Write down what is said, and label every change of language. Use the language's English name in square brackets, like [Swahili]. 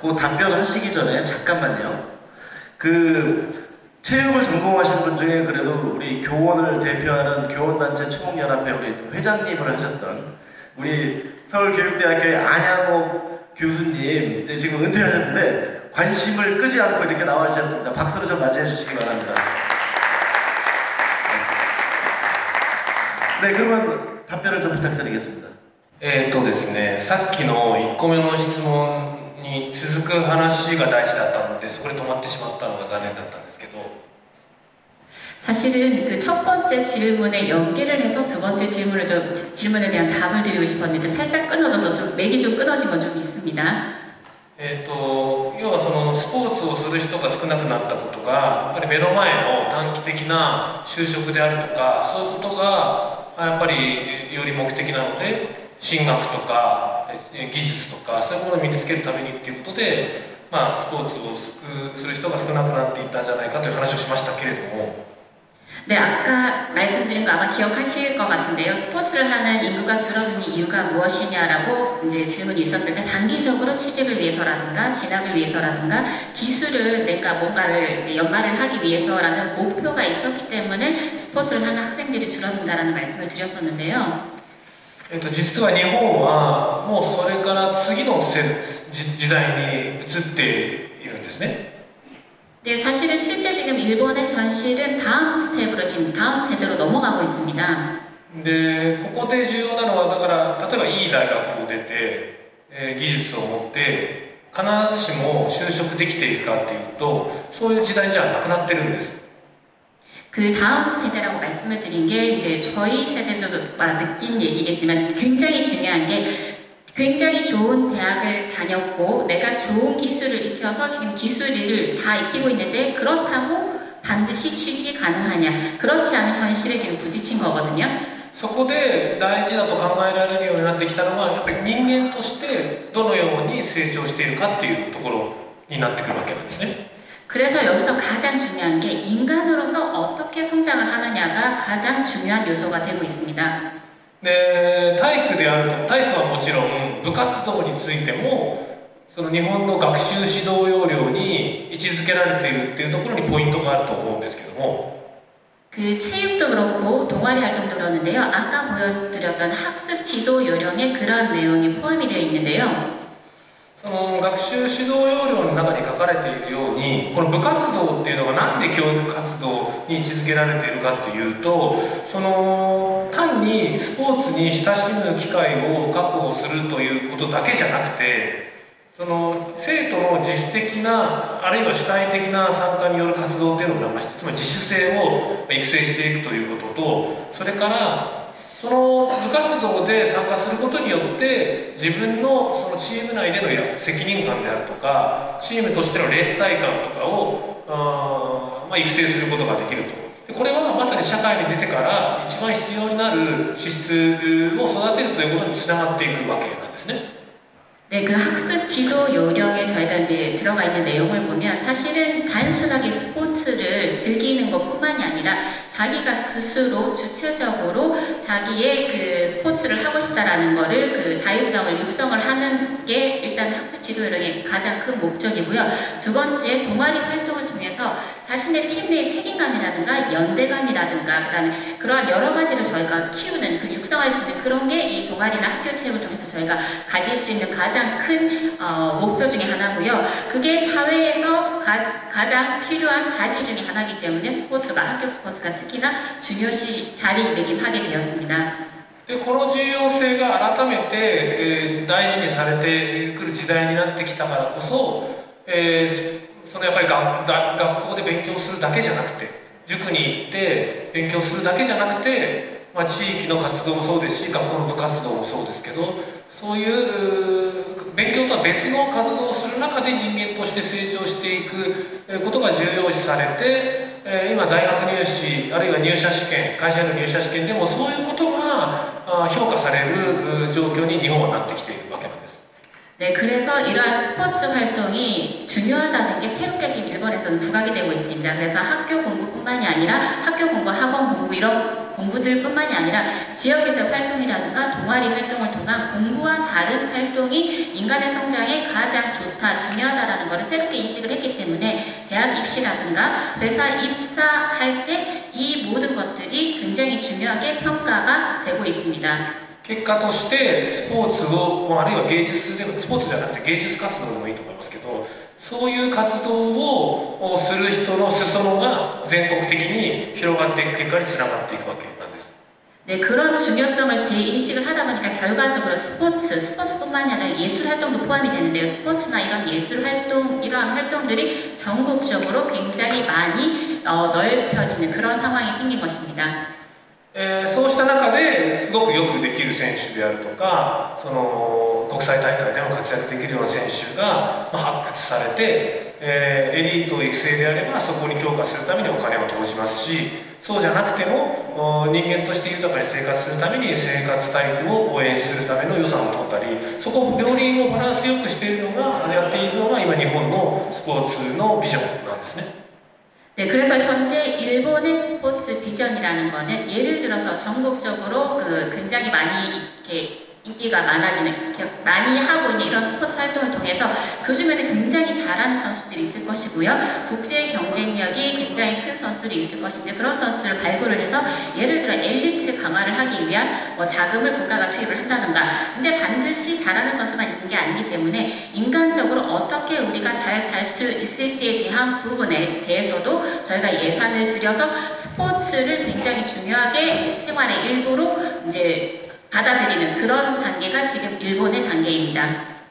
[Korean] 그 답변하시기 전에 잠깐만요. 그 체육을 전공하신 분 중에 그래도 우리 교원을 대표하는 교원단체 총연합회 우리 회장님을 하셨던 우리 서울교육대학교의 안양옥 교수님, 이제 지금 은퇴하셨는데 관심을 끄지 않고 이렇게 나와주셨습니다. 박수로 좀 맞이해 주시기 바랍니다. 네, 그러면 답변을 좀 부탁드리겠습니다. [Japanese] ですね、さっきの1個目の質問に続く話が大事だったので、そこで止まってしまったのが残念だったんですけど。 [Korean] 사실은 그 첫 번째 질문에 연계를 해서 두 번째 질문에 대한 답을 드리고 싶었는데 살짝 끊어져서 좀 맥이 좀 끊어진 건 좀 있습니다. [Japanese] 要はそのスポーツをする人が少なくなったことが、やっぱり目の前の短期的な就職であるとか、そういうことがやっぱりより目的なので、進学とか技術とかそういうものを身につけるためにっていうことで、まあスポーツをする人が少なくなっていったんじゃないかという話をしましたけれども。 [Korean] 네, 아까 말씀드린 거 아마 기억하실 것 같은데요. 스포츠를 하는 인구가 줄어드는 이유가 무엇이냐라고 이제 질문이 있었을 때 단기적으로 취직을 위해서라든가 진학을 위해서라든가 기술을 내가 뭔가를 이제 연마를 하기 위해서라는 목표가 있었기 때문에 스포츠를 하는 학생들이 줄어든다라는 말씀을 드렸었는데요. [Japanese] 実は日本はもうそれから次の時代に移っているんですね。 [Korean] 네, 사실은 실제 지금 일본의 현실은 다음 스텝으로 지금 다음 세대로 넘어가고 있습니다. [Japanese] で、ここで重要なのはだから例えばいい大学を出て、技術を持って必ずしも就職できているかっていうとそういう時代じゃなくなってるんです。 [Korean] 그 다음 세대라고 말씀을 드린 게 이제 저희 세대도 느낀 얘기겠지만 굉장히 중요한 게 굉장히 좋은 대학을 다녔고 내가 좋은 기술을 익혀서 지금 기술을 다 익히고 있는데 그렇다고 반드시 취직이 가능하냐 그렇지 않은 현실에 지금 부딪힌 거거든요. [Japanese] そこで大事だと考えられるようになってきたのはやっぱり人間としてどのように成長しているかっていうところになってくるわけなんですね。 [Korean] 그래서 여기서 가장 중요한 게 인간으로서 어떻게 성장을 하느냐가 가장 중요한 요소가 되고 있습니다. [Japanese] で、体育はもちろん部活動についてもその日本の学習指導要領に位置づけられているっていうところにポイントがあると思うんですけども。 [Korean] 그 체육도 그렇고 동아리 활동도 그러는데요. 아까 보여드렸던 학습 지도 요령에 그런 내용이 포함이 되어 있는데요. [Japanese] その学習指導要領の中に書かれているようにこの部活動っていうのがなんで教育活動に位置づけられているかっていうとその単にスポーツに親しむ機会を確保するということだけじゃなくてその生徒の自主的なあるいは主体的な参加による活動っていうのがありましてつまり自主性を育成していくということとそれからその部活動で参加することによって自分のそのチーム内での責任感であるとかチームとしての連帯感とかを育成することができると。これはまさに社会に出てから一番必要になる資質を育てるということにつながっていくわけなんですね。 [Korean] 네, 그 학습 지도 요령에 저희가 이제 들어가 있는 내용을 보면 사실은 단순하게 스포츠를 즐기는 것뿐만이 아니라 자기가 스스로 주체적으로 자기의 그 스포츠를 하고 싶다라는 거를 그 자율성을 육성을 하는 게 일단 학습 지도 요령의 가장 큰 목적이고요. 두 번째 동아리 활동을 통해서 자신의 팀 내의 책임감이라든가 연대감이라든가 그다음에 그러한 여러 가지를 저희가 키우는 그 육성할 수 있는 그런 게 이 동아리나 학교 체육을 통해서 저희가 가질 수 있는 가장 큰 목표 중에 하나고요. 그게 사회에서 가장 필요한 자질 중에 하나이기 때문에 스포츠가 학교 스포츠가 특히나 중요시 자리매김하게 되었습니다. [Japanese] でこの重要性が改めて、大事にされてくる時代になってきたからこそ、そのやっぱり学校で勉強するだけじゃなくて塾に行って勉強するだけじゃなくて、地域の活動もそうですし学校の部活動もそうですけどそういう勉強とは別の活動をする中で人間として成長していくことが重要視されて今大学入試あるいは入社試験会社への入社試験でもそういうことが評価される状況に日本はなってきているわけなんです。 [Korean] 네, 그래서 이러한 스포츠 활동이 중요하다는 게 새롭게 지금 일본에서는 부각이 되고 있습니다. 그래서 학교 공부뿐만이 아니라 학교 공부, 학원 공부 이런 공부들뿐만이 아니라 지역에서 활동이라든가 동아리 활동을 통한 공부와 다른 활동이 인간의 성장에 가장 좋다, 중요하다라는 것을 새롭게 인식을 했기 때문에 대학 입시라든가 회사 입사할 때 이 모든 것들이 굉장히 중요하게 평가가 되고 있습니다. [Japanese] 結果としてスポーツをあるいは芸術でもスポーツじゃなくて芸術活動でもいいと思いますけどそういう活動をする人の裾野が全国的に広がっていく結果につながっていくわけなんです。 [Korean] 네, 그런 중요성을 재인식을 하다 보니까 결과적으로 스포츠뿐만이 아니라 예술 활동도 포함이 되는데요. 스포츠나 이런 예술 활동, 이러한 활동들이 전국적으로 굉장히 많이 넓혀지는 그런 상황이 생긴 것입니다. [Japanese] そうした中ですごくよくできる選手であるとか、その国際大会でも活躍できるような選手が発掘されて、エリート育成であればそこに強化するためにお金を投じますし、そうじゃなくても人間として豊かに生活するために生活体育を応援するための予算を取ったり、そこを両輪をバランスよくしているのがやっているのが今日本のスポーツのビジョンなんですね。 [Korean] 네, 그래서 현재 일본의 스포츠 비전이라는 거는 예를 들어서 전국적으로 굉장히 많이 이렇게 인기가 많아지는, 많이 하고 있는 이런 스포츠 활동을 통해서 그 주변에 굉장히 잘하는 선수들이 있을 것이고요. 국제 경쟁력이 굉장히 큰 선수들이 있을 것인데 그런 선수들을 발굴을 해서 예를 들어 엘리트 강화를 하기 위한 자금을 국가가 투입을 한다든가, 근데 반드시 잘하는 선수만 있는 게 아니기 때문에 인간적으로 어떻게 우리가 잘 살 수 있을지에 대한 부분에 대해서도 저희가 예산을 들여서 스포츠를 굉장히 중요하게 생활의 일부로 이제 받아들이는 그런 단계가 지금 일본의 단계입니다.